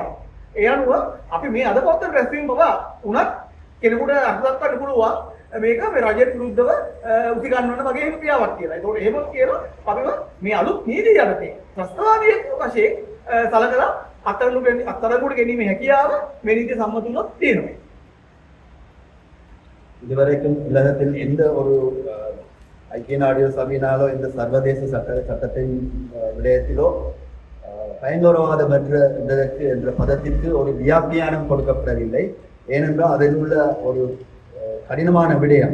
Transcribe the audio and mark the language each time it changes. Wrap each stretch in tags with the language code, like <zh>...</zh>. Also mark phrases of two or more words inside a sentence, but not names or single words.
<si>ඒ අනුව අපි මේ අද පවත්වන රැස්වීම බව උනත් කෙනෙකුට අර්ථ දක්වන්න පුළුවන් මේක මේ රජයට විරුද්ධව උති ගන්නවන වගේ ක්‍රියාවක් කියලා. ඒකෝට එහෙම කියනවා අපිව මේ අලුත් නීතිය යටතේ ත්‍රස්තවාදී වශයෙන් සලකලා අත්අඩංගුවට ගැනීමේ හැකියාව මේ නීතිය සම්මත වුණොත් තියෙනවා.</si> <ta>இதுவரைக்கும் உலகத்தில் எந்த ஒரு ஐக்கிய நாடுகள் சபையினாலோ இந்த சர்வதேச சட்டத்தின் விடயத்திலோ பயங்கரவாதம் என்ற பதத்திற்கு ஒரு வியாக்கியானம் கொடுக்கப்படவில்லை. ஏனென்றால் அதில் உள்ள ஒரு கடினமான விடயம்.</ta>